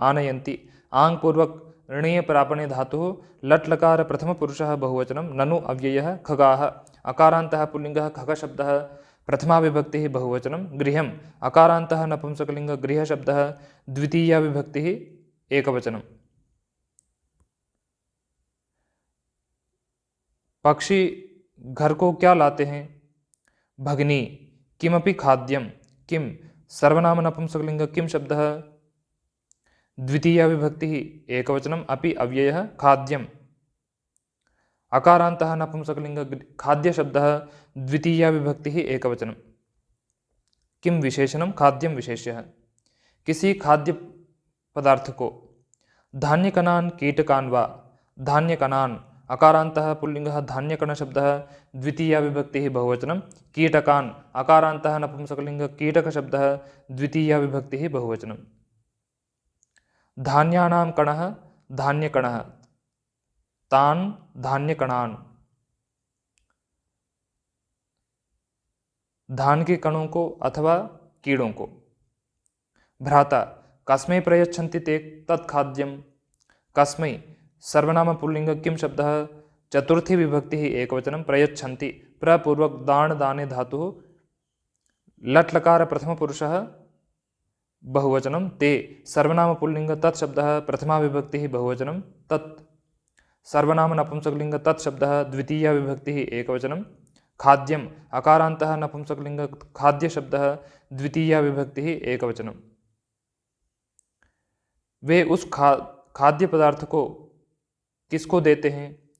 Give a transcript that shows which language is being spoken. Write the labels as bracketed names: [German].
[Sanskrit] आनयन्ति आङ् पूर्वक ऋणीय प्रापणे धातुः लट् लकार प्रथमपुरुषः बहुवचनं। ननु अव्ययः। खगाः अकारान्तः पुल्लिङ्गः खगशब्दः प्रथमा विभक्तिः बहुवचनं। गृहम् अकारान्तः नपुंसकलिङ्ग गृहशब्दः द्वितीया विभक्तिः एकवचनम्। [Hindi] पक्षी घर को क्या लाते हैं। [Sanskrit] भगिनी किमपि खाद्यं। किम सर्वनाम नपुंसकलिङ्ग किम शब्दः द्वितीया विभक्तिः एकवचनम्। अपि अव्ययः। खाद्यम् अकारान्तः नपुंसकलिङ्ग खाद्यशब्दः द्वितीया विभक्तिः एकवचनम्। किम विशेषणं खाद्यं विशेष्यः। [Hindi] किसी खाद्य पदार्थ को [Sanskrit] धान्यकणान् कीटकान् वा। धान्यकणान् अकारान्तः पुल्लिङ्गः धान्यकणशब्दः द्वितीया विभक्तिः बहुवचनं। कीटकान् अकारान्तः नपुंसकलिङ्ग कीटकशब्दः द्वितीया विभक्तिः बहुवचनं। धान्यानां कणः धान्यकणः। तान् धान्यकणान् [Hindi] धान के कणों को अथवा कीड़ों को। [Sanskrit] भ्राता कस्मै प्रयच्छन्ति ते तत् खाद्यं। कस्मै सर्वनाम पुल्लिङ्ग किम शब्दः चतुर्थी विभक्तिः एकवचनं। प्रयच्छन्ति प्रपूर्वक दाण दाने धातुः लट् लकार प्रथमपुरुषः बहुवचनं। ते सर्वनाम पुल्लिङ्ग तत् शब्दः प्रथमा विभक्तिः बहुवचनं। तत् सर्वनाम नपुंसकलिङ्ग तत् शब्दः द्वितीया विभक्तिः एकवचनं। खाद्यम् अकारान्तः नपुंसकलिङ्ग खाद्यशब्दः द्वितीया विभक्तिः एकवचनं। [Hindi] वे उस खाद्य पदार्थ को किसको देते हैं।